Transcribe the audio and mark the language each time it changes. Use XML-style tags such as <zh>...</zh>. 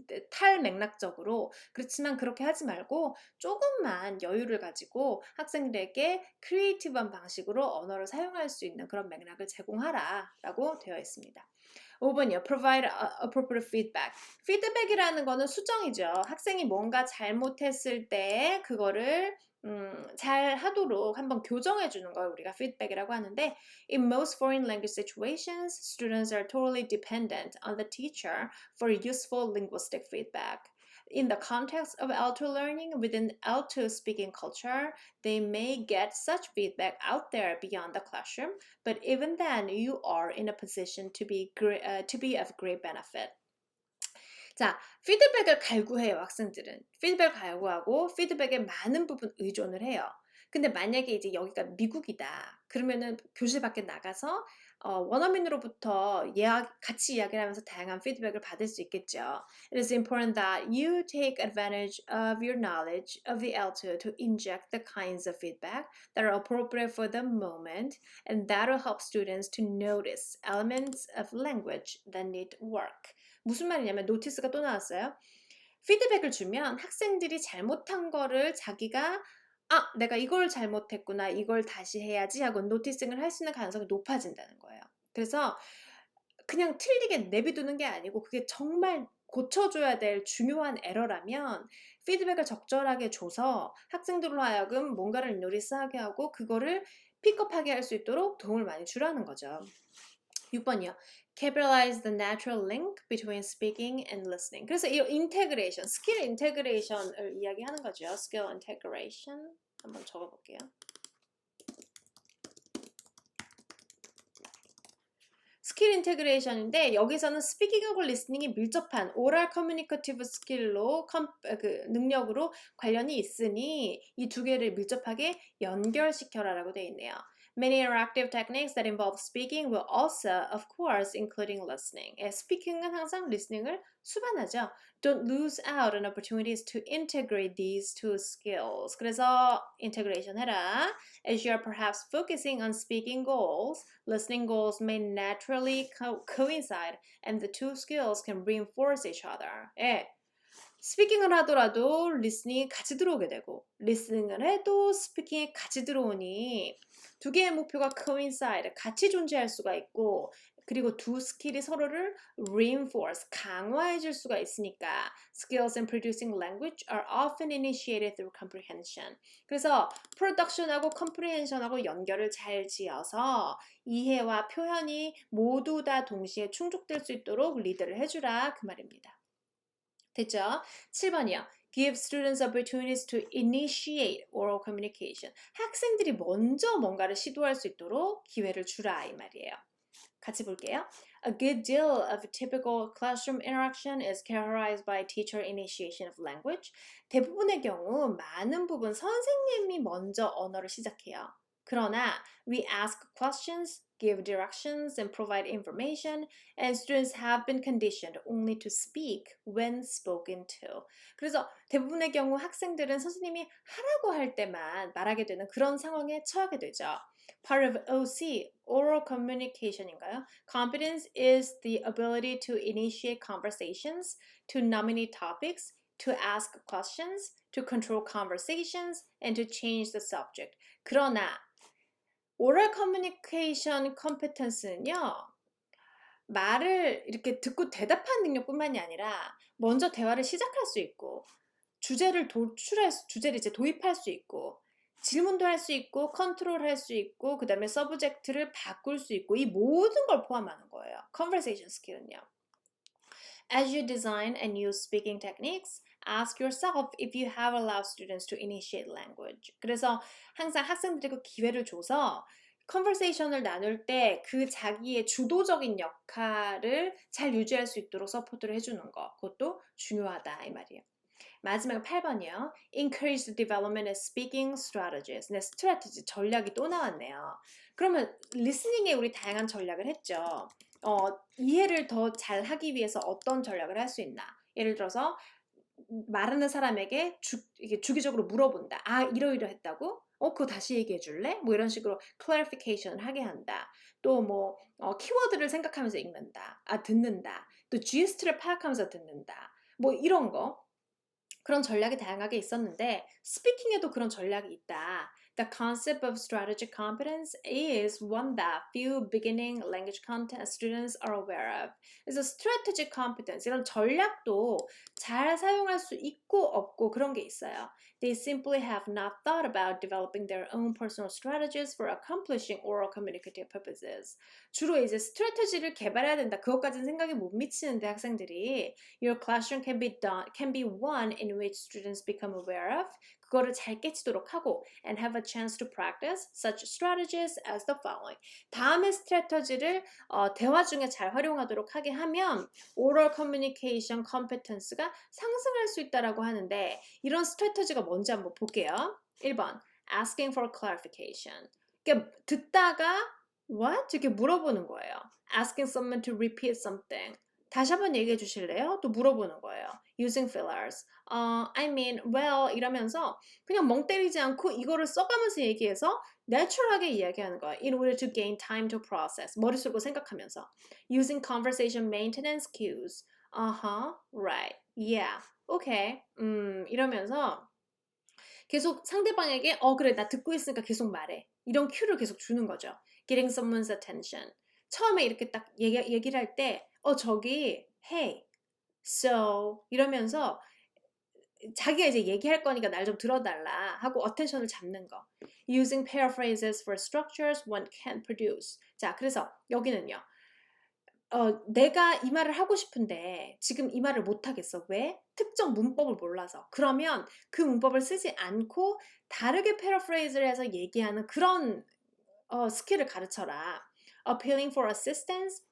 <ko>탈맥락적으로 그렇지만 그렇게 하지 말고 조금만 여유를 가지고 학생들에게 크리에이티브한 방식으로 언어를 사용할 수 있는 그런 맥락을 제공하라 라고 되어 있습니다. 5번이요.</ko> <en>Provide appropriate feedback.</en> <ko>피드백이라는 거는 수정이죠. 학생이 뭔가 잘못했을 때 그거를 잘 하도록 한번 교정해 주는 걸 우리가 feedback이라고 하는데</ko> <en>In most foreign language situations, students are totally dependent on the teacher for useful linguistic feedback. In the context of L2 learning within L2 speaking culture, they may get such feedback out there beyond the classroom, but even then, you are in a position to be of great benefit.</en> <ko>자, 피드백을 갈구해요, 학생들은. 피드백을 갈구하고 피드백에 많은 부분 의존을 해요. 근데 만약에 이제 여기가 미국이다. 그러면은 교실 밖에 나가서 원어민으로부터 같이 이야기를 하면서 다양한 피드백을 받을 수 있겠죠.</ko> <en>It is important that you take advantage of your knowledge of the L2 to inject the kinds of feedback that are appropriate for the moment, and that will help students to notice elements of language that need work.</en> <ko>무슨 말이냐면 노티스가 또 나왔어요. 피드백을 주면 학생들이 잘못한 거를 자기가 내가 이걸 잘못했구나. 이걸 다시 해야지 하고 노티싱을 할 수 있는 가능성이 높아진다는 거예요. 그래서 그냥 틀리게 내비두는 게 아니고 그게 정말 고쳐줘야 될 중요한 에러라면 피드백을 적절하게 줘서 학생들로 하여금 뭔가를 노리스하게 하고 그거를 픽업하게 할 수 있도록 도움을 많이 주라는 거죠. 6번이요.</ko> <en>Capitalize the natural link between speaking and listening.</en> <ko>그래서 이 인테그레이션, 스킬 인테그레이션을 이야기하는 거죠. Skill integration. 한번 적어볼게요. 스킬 인테그레이션인데 여기서는 스피킹하고 리스닝이 밀접한 오랄 커뮤니케이티브 스킬로 능력으로 관련이 있으니 이 두 개를 밀접하게 연결시켜라라고 되어 있네요.</ko> <en>Many interactive techniques that involve speaking will also, of course, including listening.</en> <ko>스피킹은 항상 리스닝을 수반하죠.</ko> <en>Don't lose out on opportunities to integrate these two skills.</en> <ko>그래서 integration 해라.</ko> <en>As you are perhaps focusing on speaking goals, listening goals may naturally coincide, and the two skills can reinforce each other.</en> <ko>예. 스피킹을 하더라도 리스닝이 같이 들어오게 되고 리스닝을 해도 스피킹이 같이 들어오니 두 개의 목표가 coincide, 같이 존재할 수가 있고 그리고 두 스킬이 서로를 reinforce, 강화해 줄 수가 있으니까</ko> <en>skills in producing language are often initiated through comprehension.</en> <ko>그래서 production하고 comprehension하고 연결을 잘 지어서 이해와 표현이 모두 다 동시에 충족될 수 있도록 리드를 해주라 그 말입니다. 됐죠? 7번이요.</ko> <en>Give students opportunities to initiate oral communication.</en> <ko>학생들이 먼저 뭔가를 시도할 수 있도록 기회를 주라 이 말이에요. 같이 볼게요.</ko> <en>A good deal of typical classroom interaction is characterized by teacher initiation of language.</en> <ko>대부분의 경우 많은 부분 선생님이 먼저 언어를 시작해요.</ko> <en>그러나 we ask questions, give directions, and provide information, and students have been conditioned only to speak when spoken to.</en> <ko>그래서 대부분의 경우 학생들은 선생님이 하라고 할 때만 말하게 되는 그런 상황에 처하게 되죠.</ko> <en>Part of OC, oral communication인가요? Competence is the ability to initiate conversations, to nominate topics, to ask questions, to control conversations, and to change the subject.</en> <ko>그러나 oral communication competence는요, 말을 이렇게 듣고 대답하는 능력뿐만이 아니라 먼저 대화를 시작할 수 있고 주제를 이제 도입할 수 있고 질문도 할 수 있고 컨트롤할 수 있고 그 다음에 서브젝트를 바꿀 수 있고 이 모든 걸 포함하는 거예요.</ko> <en>conversation skill은요. As you design and use speaking techniques, ask yourself if you have allowed students to initiate language.</en> <ko>그래서 항상 학생들에게 기회를 줘서 컨버세이션을 나눌 때 그 자기의 주도적인 역할을 잘 유지할 수 있도록 서포트를 해주는 거 그것도 중요하다 이 말이에요. 마지막 8번이요.</ko> <en>Encourage the development of speaking strategies.</en> <ko>네, strategy, 전략이 또 나왔네요. 그러면 리스닝에 우리 다양한 전략을 했죠. 이해를 더 잘 하기 위해서 어떤 전략을 할 수 있나? 예를 들어서 말하는 사람에게 이게 주기적으로 물어본다. 아, 이러이러했다고? 그거 다시 얘기해 줄래? 뭐 이런 식으로 clarification을 하게 한다. 또 뭐 키워드를 생각하면서 읽는다. 아, 듣는다. 또 GST를 파악하면서 듣는다. 뭐 이런 거. 그런 전략이 다양하게 있었는데 스피킹에도 그런 전략이 있다.</ko> <en>The concept of strategic competence is one that few beginning language content students are aware of.</en> <ko>그래서 strategic competence 이런 전략도 잘 사용할 수 있고 없고 그런 게 있어요.</ko> <en>They simply have not thought about developing their own personal strategies for accomplishing oral communicative purposes.</en> <ko>주로 이제 스트래티지를 개발해야 된다. 그것까지는 생각이 못 미치는데 학생들이</ko> <en>Your classroom can be one in which students become aware of</en> <ko>그거를 잘 깨치도록 하고</ko> <en>and have a chance to practice such strategies as the following.</en> <ko>다음의 스트래터지를 대화 중에 잘 활용하도록 하게 하면 oral communication competence가 상승할 수 있다라고 하는데 이런 스트래터지가 뭔지 한번 볼게요. 1번</ko> <en>asking for clarification.</en> <ko>그러니까 듣다가 what? 이렇게 물어보는 거예요.</ko> <en>asking someone to repeat something.</en> <ko>다시 한번 얘기해 주실래요? 또 물어보는 거예요.</ko> <en>using fillers. I mean, well</en> <ko>이러면서 그냥 멍 때리지 않고 이거를 써가면서 얘기해서 내추럴하게 이야기하는 거예요.</ko> <en>In order to gain time to process.</en> <ko>머릿속으로 생각하면서.</ko> <en>Using conversation maintenance cues. Right. Yeah. Okay.</en> <ko>이러면서 계속 상대방에게 그래 나 듣고 있으니까 계속 말해. 이런 큐를 계속 주는 거죠.</ko> <en>Getting someone's attention.</en> <ko>처음에 이렇게 딱 얘기를 할 때 저기 hey, so 이러면서 자기가 이제 얘기할 거니까 날 좀 들어달라 하고 어텐션을 잡는 거.</ko> <en>Using paraphrases for structures one can produce.</en> <ko>자, 그래서 여기는요. 내가 이 말을 하고 싶은데 지금 이 말을 못 하겠어. 왜? 특정 문법을 몰라서. 그러면 그 문법을 쓰지 않고 다르게 paraphrase를 해서 얘기하는 그런 스킬을 가르쳐라.</ko> <en>Appealing for assistance,</en>